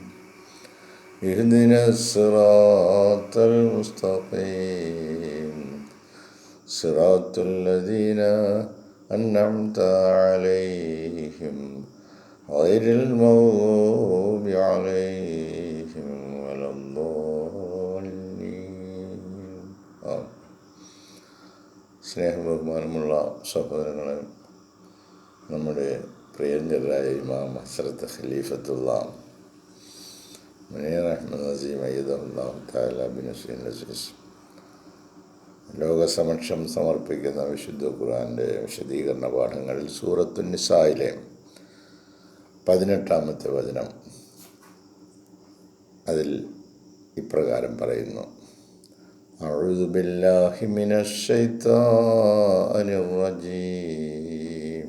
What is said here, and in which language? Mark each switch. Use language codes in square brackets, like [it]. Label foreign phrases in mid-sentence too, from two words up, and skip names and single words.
[ar] اهدنا الصراط المستقيم صراط الذين أنعمت عليهم غير المغضوب عليهم ولا الضالين. [ml] സ്നേഹം ബഹുമാനമുള്ള സഹോദരങ്ങളെ, നമ്മുടെ പ്രിയങ്കരായ ഇമാം ഹസ്രത്ത് ഖലീഫത്തുള്ള മുനീർ അഹ്മദ് നസീം [ar] أيده الله تعالى بنصر عزيز [ml] ലോകസമക്ഷം സമർപ്പിക്കുന്ന വിശുദ്ധ ഖുർആൻ്റെ വിശദീകരണ പാഠങ്ങളിൽ സൂറത്തുൻ നിസായിലെ 18-ാമത്തെ വചനം, അതിൽ ഇപ്രകാരം പറയുന്നു: [ar] أعوذ بالله من الشيطان الرجيم.